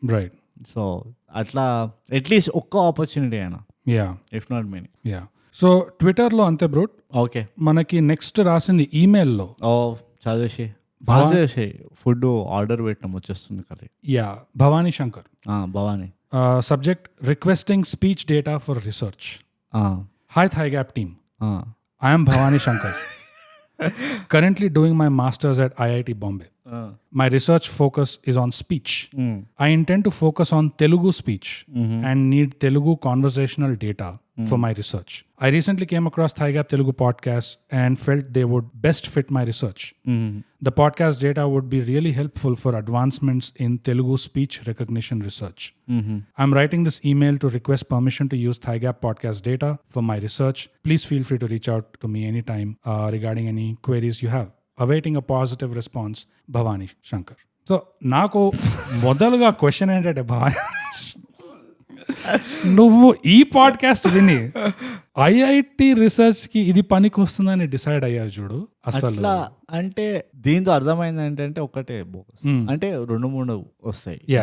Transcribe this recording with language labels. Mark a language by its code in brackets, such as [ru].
[te] Right. So అట్లా at least ఒక్క opportunity అయినా, [en] If not many. [te] So Twitter లో అంతే బ్రూట్. ఓకే, మనకి నెక్స్ట్ రాసింది ఈమెయిల్ లో. చదివేసి ఫుడ్ ఆర్డర్ పెట్టడం వచ్చేస్తుంది curry. Bhavani Shankar. Bhavani. [en] Subject, requesting speech data for research. Hi Thigap team. I am Bhavani Shankar. Currently doing my masters at IIT Bombay. My research focus is on speech. I intend to focus on Telugu speech and need Telugu conversational data for my research. I recently came across Thigap Telugu podcast and felt they would best fit my research. The podcast data would be really helpful for advancements in Telugu speech recognition research. I'm writing this email to request permission to use Thigap podcast data for my research. Please feel free to reach out to me anytime regarding any queries you have. Awaiting a positive response, Bhavani Shankar. [te] So, నాకు మొదలుగా question ఏంటంటే, భవానీ నువ్వు ఈ podcast విని IIT research కి ఇది పనికి వస్తుందని డిసైడ్ అయ్యావు చూడు. అసలు అంటే దీంతో అర్థమైంది ఏంటంటే ఒకటే బోగస్ అంటే 2-3 వస్తాయి.